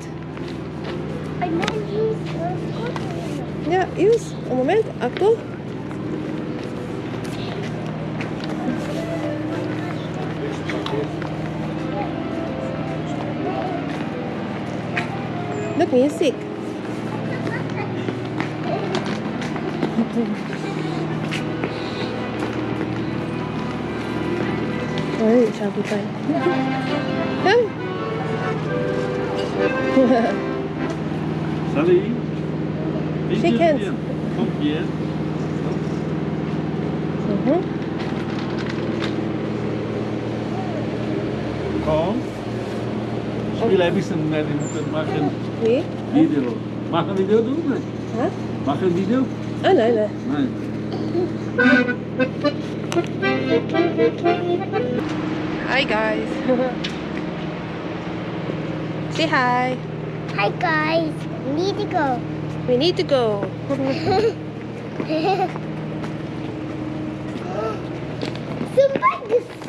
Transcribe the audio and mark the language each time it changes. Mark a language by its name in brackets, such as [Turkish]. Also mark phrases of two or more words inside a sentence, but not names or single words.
[English] I don't use the scooter. Yeah, use. [French] Un moment. [English] Ako. Look, music. [Filipino] Ay, sabi pa. Huh? [French] Salut. [German] Wie [English] Shake [German] geht's [English] hands. [German] dir? Kommt hier. Mhm. Komm. Spiel ein bisschen mehr und mach ein Wie? Video. Mach ein Video, du nicht? Ha? Mach ein Video? Ah, nein, nein. Nein. [English] Hi, guys. Say hi. Hi guys. We need to go. We need to go. Somebody.